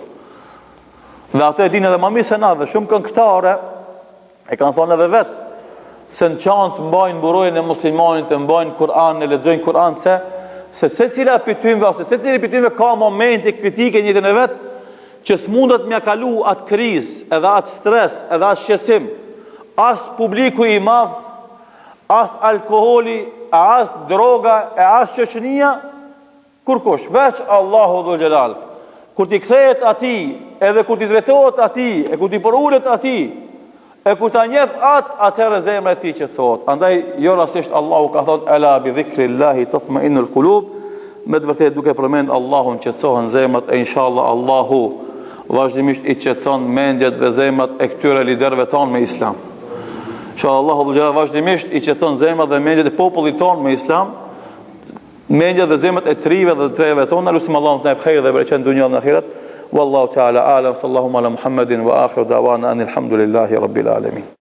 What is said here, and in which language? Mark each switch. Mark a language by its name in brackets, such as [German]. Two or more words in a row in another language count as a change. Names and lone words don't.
[Albanian] Dhe ato e dinë edhe më mirë se na, dhe shumë këngëtare e kanë thonë edhe vetë se në çantë mbajnë burojën e muslimanit, të mbajnë Kur'an, e lexojnë Kur'an, se secila pyetymve ose secili pyetymve ka momente kritike në jetën e vet që s'mundet m'ia kalu atë krizë, edhe atë stres, edhe atë shqetësim, as publiku i madh, as alkooli, as droga, e as shoqënia, kurkush, veç Allahu dhul xhelal. Kur ti kthehet atij, edhe kur ti drejtohet atij, e kur ti porulet atij, e kur ta njeh atëherë zemra e tij qetësohet. Andaj jo rastisht Allahu ka thënë [Arabic] ألا بذكر الله تطمئن القلوب, [Albanian] me të vërtetë duke përmend Allahun qetësohen zemrat, e inshallah Allahu vazhdimisht i qetëson mendjet dhe zemrat e këtyre liderëve tonë me Islam. Inshallah Allahu vazhdimisht i qetëson zemrat dhe mendjet e popullit tonë me Islam, mendjet dhe zemrat e trive dhe të treve tonë. Lutim Allahun të na bëjë dhe bereqet në dunjën dhe ahiret. [Arabic] والله تعالى أعلم. صلى الله على محمد وآخر دعوانا أن الحمد لله رب العالمين.